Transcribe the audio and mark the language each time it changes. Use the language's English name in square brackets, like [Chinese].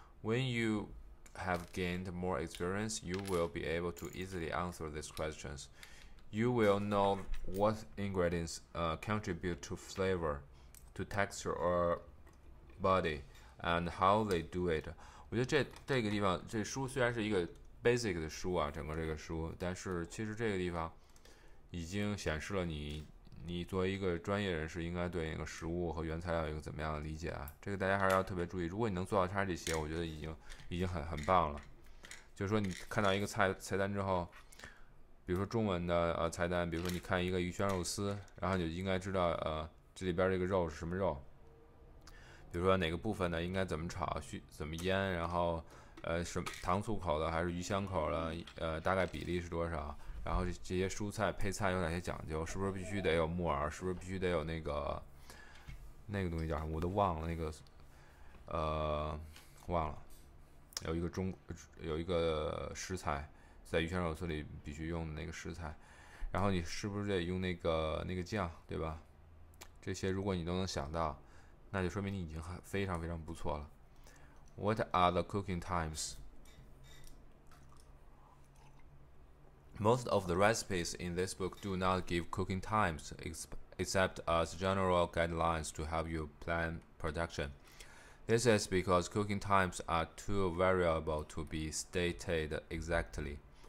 [English] When you have gained more experience, you will be able to easily answer these questions. You will know what ingredients contribute to flavor, to texture or body, and how they do it. [Chinese] 我觉得这个地方，这书虽然是一个 basic 的书啊，整个这个书，但是其实这个地方已经显示了你作为一个专业人士应该对那个食物和原材料有一个怎么样的理解啊？这个大家还是要特别注意。如果你能做到它这些，我觉得已经很棒了。就是说你看到一个菜单之后，比如说中文的菜单，比如说你看一个鱼香肉丝，然后你就应该知道这里边这个肉是什么肉，比如说哪个部分呢应该怎么炒，怎么腌，然后什么糖醋口的还是鱼香口的，大概比例是多少？然后这些蔬菜配菜有哪些讲究？是不是必须得有木耳？是不是必须得有那个东西叫什么？我都忘了那个忘了。有一个食材在鱼香肉丝里必须用的那个食材，然后你是不是得用那个酱，对吧？这些如果你都能想到，那就说明你已经非常非常不错了。 [English] What are the cooking times? Most of the recipes in this book do not give cooking times, except as general guidelines to help you plan production. This is because cooking times are too variable to be stated exactly.